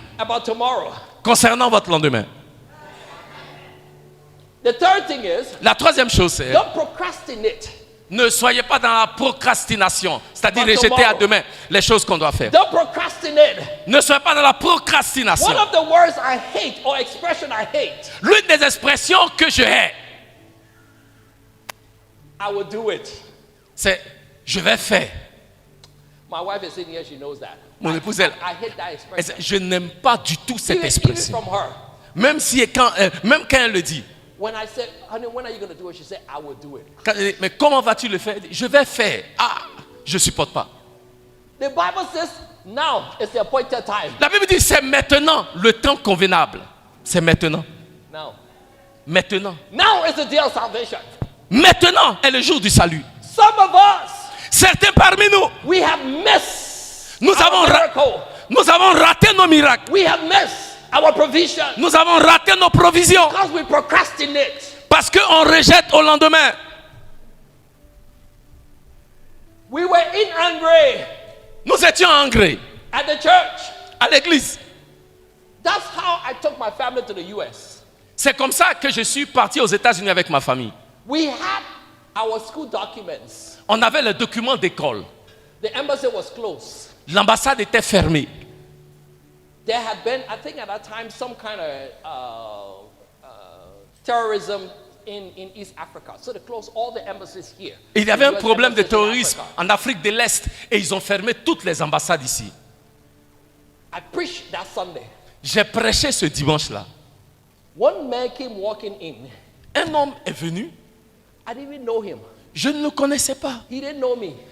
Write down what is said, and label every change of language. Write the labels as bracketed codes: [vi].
[en] about tomorrow. [fr] concernant votre lendemain. [en] The third thing is, [fr] La troisième chose, c'est [en] don't procrastinate. [fr] ne soyez pas dans la procrastination, c'est-à-dire [en] But [fr] rejeter à [en] tomorrow. [fr] demain les choses qu'on doit faire. [en] Don't procrastinate. [fr] Ne soyez pas dans la procrastination. [en] One of the words I hate or expression I hate, [fr] L'une des expressions que je hais, [en] I will do it. [fr] c'est je vais faire. [en] My wife is sitting here, she knows that. [fr] Mon épouse, elle, [en] I hate that [fr] elle [en] expression. [fr] dit, je n'aime pas du tout cette [en] Even [fr] expression. [en] from her. [fr] Même quand elle le dit. [en] When I said, honey, when are you going to do it? She said, I will do it. [fr] Mais comment vas-tu le faire? Elle dit, je vais faire. Ah, je supporte pas. [en] The Bible says, now is the appointed time. [fr] La Bible dit, c'est maintenant le temps convenable. C'est maintenant. [en] Now. [fr] Maintenant. [en] Now is the day of salvation. [fr] Maintenant est le jour du salut. [en] Some of us, [fr] Certains parmi nous, [en] we have missed [fr] nous [en] our [fr] avons, [en] miracle. [fr] nous avons raté nos miracles. [en] We have missed our provision [fr] Nous avons raté nos provisions [en] because we procrastinate. [fr] parce qu'on rejette au lendemain. [en] We were in Hungary [fr] Nous étions en Grèce, [en] at the church. [fr] à l'église. [en] That's how I took my family to the US. [fr] C'est comme ça que je suis parti aux États-Unis avec ma famille. [en] We had our school documents. [fr] On avait les documents d'école. [en] The embassy was closed. [fr] L'ambassade était fermée. [en] There had been, I think at that time, some kind of terrorism in East Africa. So they closed all the embassies here. [fr] Et il y avait un [en] The US [fr] problème de [en] embassies in [fr] terrorisme [en] Africa. [fr] en Afrique de l'Est et ils ont fermé toutes les ambassades ici. [en] I preached that Sunday. [fr] J'ai prêché ce dimanche-là. [en] One man came walking in. [fr] Un homme est venu. [en] I didn't even know him. [fr] Je ne le connaissais pas. [en] He didn't know me.